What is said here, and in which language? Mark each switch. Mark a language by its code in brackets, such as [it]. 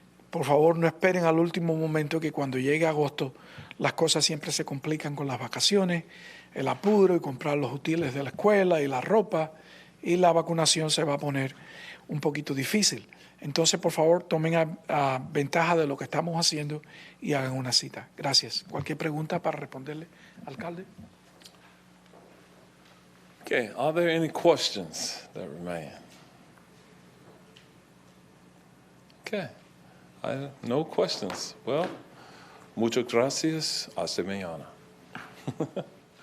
[es] Por favor, no esperen al último momento, que cuando llegue agosto las cosas siempre se complican con las vacaciones, el apuro y comprar los útiles de la escuela y la ropa, y la vacunación se va a poner un poquito difícil. Entonces, por favor, tomen ventaja de lo que estamos haciendo y hagan una cita. Gracias. ¿Cualquier pregunta para responderle, alcalde? [en] Okay, are there any questions that remain? Okay, no questions. Well, [es] muchas gracias. Hasta mañana.